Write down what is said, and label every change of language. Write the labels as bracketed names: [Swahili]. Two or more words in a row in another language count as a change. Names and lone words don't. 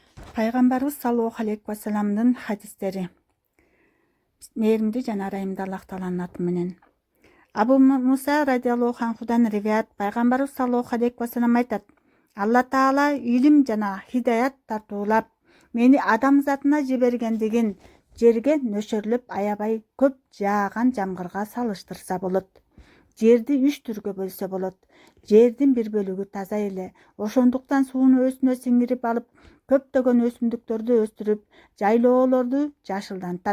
[Kyrgyz] Пайгамбарыбыз [Arabic] صلى الله عليه وسلم [Kyrgyz] хадистери. Мээримдүү жана ырайымдуу Аллах Тааланын аты менен. Абу Муса [Arabic] رضي الله عنه [Kyrgyz] риваят Пайгамбарыбыз [Arabic] صلى الله عليه وسلم [Kyrgyz] айтат: Алла Таала илим жана хидаят тартуулап мени адамзатына жибергендигин жерге нөшөрлөп аябай көп жааган жамгырга салыштырса болот. Жерди 3 түргө бөлсө болот. Жердин бир бөлүгү таза эле, ошондуктан сууну өзүнө сиңирип алып, көптөгөн өсүмдүктөрдү өстүрүп, жайлоолорду жашылдантат.